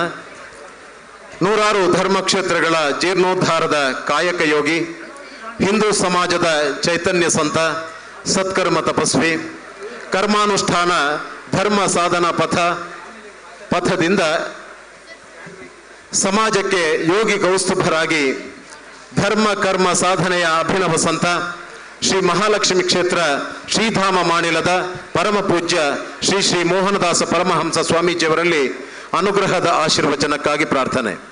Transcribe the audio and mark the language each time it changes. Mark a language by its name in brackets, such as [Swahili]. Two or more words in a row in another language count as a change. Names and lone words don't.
[Kannada] ನೂರಾರು ಧರ್ಮಕ್ಷೇತ್ರಗಳ ಜೀರ್ಣೋದ್ಧಾರದ ಕಾಯಕ ಯೋಗಿ, ಹಿಂದೂ ಸಮಾಜದ ಚೈತನ್ಯ ಸಂತ, ಸತ್ಕರ್ಮ ತಪಸ್ವಿ, ಕರ್ಮಾನುಷ್ಠಾನ ಧರ್ಮ ಸಾಧನ ಪಥದಿಂದ ಸಮಾಜಕ್ಕೆ ಯೋಗಿ ಕೌಸ್ತುಭರಾಗಿ ಧರ್ಮ ಕರ್ಮ ಸಾಧನೆಯ ಅಭಿನವ ಸಂತ, ಶ್ರೀ ಮಹಾಲಕ್ಷ್ಮಿ ಕ್ಷೇತ್ರ ಶ್ರೀಧಾಮ ಮಾಣಿಲದ ಪರಮ ಪೂಜ್ಯ ಶ್ರೀ ಶ್ರೀ ಮೋಹನದಾಸ ಪರಮಹಂಸ ಸ್ವಾಮೀಜಿಯವರಲ್ಲಿ ಅನುಗ್ರಹದ ಆಶೀರ್ವಚನಕ್ಕಾಗಿ ಪ್ರಾರ್ಥನೆ.